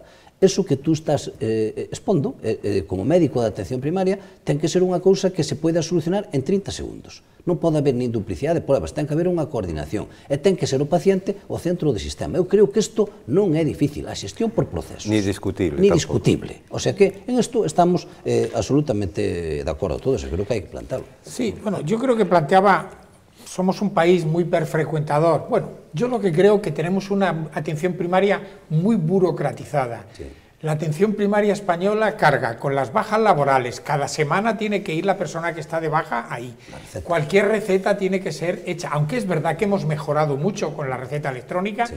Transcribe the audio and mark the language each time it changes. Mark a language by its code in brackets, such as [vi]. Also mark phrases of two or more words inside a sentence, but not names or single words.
[gl] Eso que tú estás expondo, como médico de atención primaria, ten que ser unha cousa que se poida solucionar en 30 segundos. Non pode haber nin duplicidade de pruebas, ten que haber unha coordinación, e ten que ser o paciente o centro do sistema. Eu creo que isto non é difícil, a xestión por procesos. [es] Ni discutible. Ni discutible. O sea [gl] que en isto estamos absolutamente de acordo todos, e creo que hai que plantearlo. [es] Sí, bueno, yo creo que planteaba, somos un país muy hiperfrecuentador. Bueno, yo lo que creo que tenemos una atención primaria muy burocratizada. Sí. La atención primaria española carga con las bajas laborales, cada semana tiene que ir la persona que está de baja ahí. Cualquier receta tiene que ser hecha, aunque es verdad que hemos mejorado mucho con la receta electrónica, sí.